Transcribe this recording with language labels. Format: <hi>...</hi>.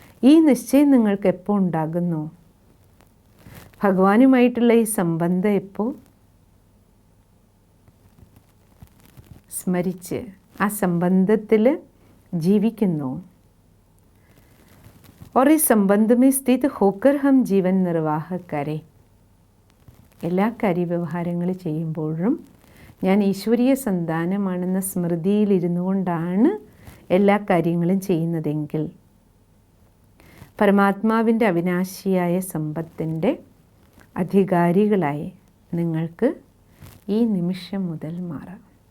<ml>ഈ നിശ്ചയം നിങ്ങൾക്ക് എപ്പോൾ ഉണ്ടാകുന്നു? ഭഗവാനുമായിട്ടുള്ള ഈ സംബന്ധം എപ്പോൾ സ്മരിച്ച് ആ സംബന്ധത്തിൽ ജീവിക്കുന്നു.</ml> <hi>और इस संबंध में स्थित होकर हम जीवन निर्वाह करें.</hi> <ml>എല്ലാ കാര്യവ്യവഹാരങ്ങൾ ചെയ്യുമ്പോഴും ഞാൻ ഈശ്വരീയ സന്താനമാണെന്ന സ്മൃതിയിലിരുന്നു കൊണ്ടാണ് എല്ലാ കാര്യങ്ങളും ചെയ്യുന്നതെങ്കിൽ പരമാത്മാവിൻ്റെ അവിനാശിയായ സമ്പത്തിൻ്റെ അധികാരികളായി നിങ്ങൾക്ക് ഈ നിമിഷം മുതൽ മാറാം.</ml>